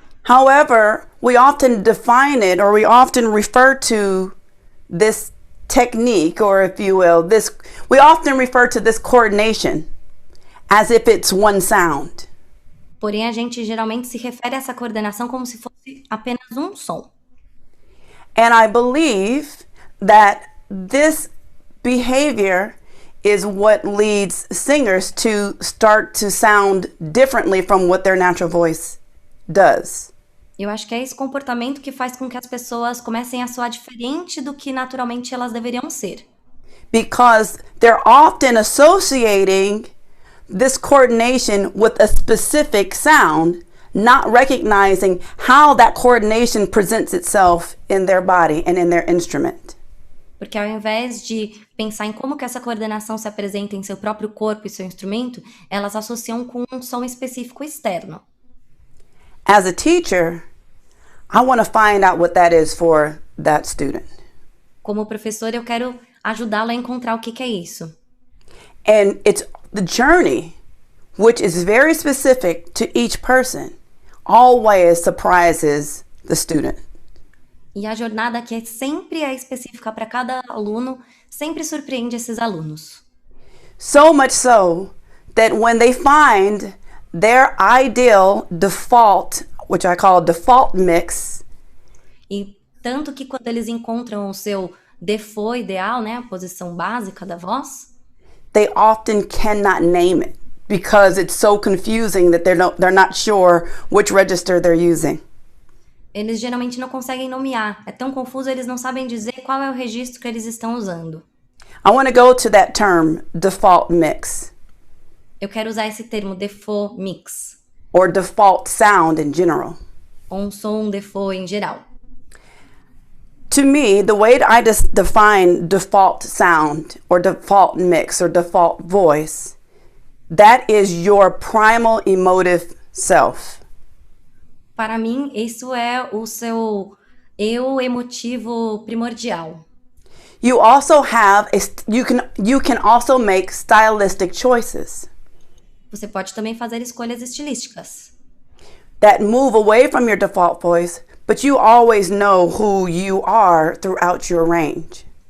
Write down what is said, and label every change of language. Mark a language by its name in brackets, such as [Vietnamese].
[English] However, we often define it or we often refer to this technique, or if you will, we often refer to this coordination as if it's one sound. [Portuguese] Porém, a gente geralmente se refere a essa coordenação como se fosse apenas um som. [English] And I believe that this behavior is what leads singers to start to sound differently from what their natural voice does. [Portuguese] Eu acho que é esse comportamento que faz com que as pessoas comecem a soar diferente do que naturalmente elas deveriam ser. [English] Because they're often associating this coordination with a specific sound, not recognizing how that coordination presents itself in their body and in their instrument. [Portuguese] Porque ao invés de pensar em como que essa coordenação se apresenta em seu próprio corpo e seu instrumento, elas associam com um som específico externo. [English] As a teacher, I want to find out what that is for that student. [Portuguese] Como professor, eu quero ajudá-lo a encontrar o que é isso. [English] And it's the journey, which is very specific to each person, always surprises the student. [Portuguese] E a jornada que sempre é específica para cada aluno, sempre surpreende esses alunos. [English] So much so that when they find their ideal default, which I call default mix, [Portuguese] E tanto que quando eles encontram o seu default ideal, né, a posição básica da voz, [English] they often cannot name it because it's so confusing that they're not sure which register they're using. [Portuguese] eles geralmente não conseguem nomear. É tão confuso, eles não sabem dizer qual é o registro que eles estão usando. [English] I want to go to that term, default mix, [Portuguese] Eu quero usar esse termo default mix, [English] or default sound in general. [Portuguese] ou um som default em geral. [English] To me, the way that I define default sound or default mix or default voice, that is your primal emotive self. [Portuguese] Para mim, isso é o seu eu emotivo primordial. [English] You also have you can also make stylistic choices [Portuguese] Você pode também fazer escolhas estilísticas, [English] that move away from your default voice, but you always know who you are throughout your range.